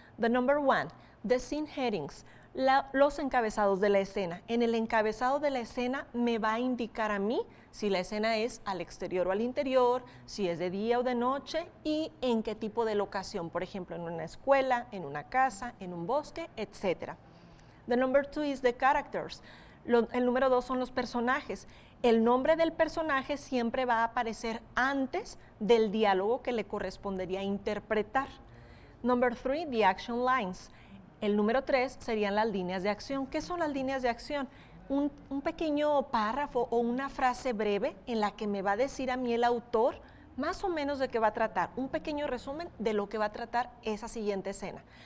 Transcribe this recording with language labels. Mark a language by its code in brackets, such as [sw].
[en] The number 1, the scene headings, [es] los encabezados de la escena. En el encabezado de la escena me va a indicar a mí si la escena es al exterior o al interior, si es de día o de noche y en qué tipo de locación, por ejemplo, en una escuela, en una casa, en un bosque, etc. [en] The number 2 is the characters. [es] El número 2 son los personajes. El nombre del personaje siempre va a aparecer antes del diálogo que le correspondería interpretar. [en] Number 3, the action lines. [es] El número 3 serían las líneas de acción. ¿Qué son las líneas de acción? Un pequeño párrafo o una frase breve en la que me va a decir a mí el autor más o menos de qué va a tratar, un pequeño resumen de lo que va a tratar esa siguiente escena.